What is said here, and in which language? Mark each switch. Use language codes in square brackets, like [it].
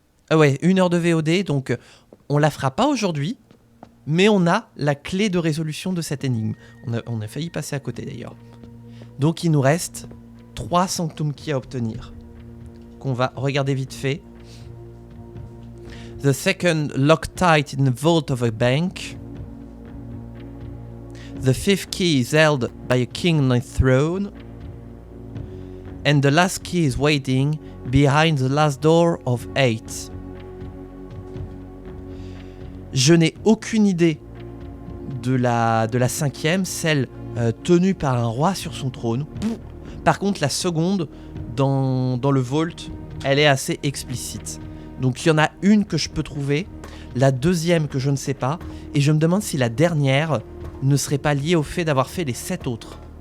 [fr] Ah ouais, 1 heure de VOD, donc on la fera pas aujourd'hui. Mais on a la clé de résolution de cette énigme. On a failli passer à côté d'ailleurs. Donc il nous reste 3 Sanctum Key à obtenir. Qu'on va regarder vite fait. [en] The second Loctite in the vault of a bank. The fifth key is held by a king on a throne. And the last key is waiting behind the last door of 8. [fr] Je n'ai aucune idée de la 5e, celle tenue par un roi sur son trône. Par contre, la seconde, dans le vault, elle est assez explicite. Donc il y en a une que je peux trouver, la 2e que je ne sais pas, et je me demande si la dernière ne serait pas liée au fait d'avoir fait les 7 autres.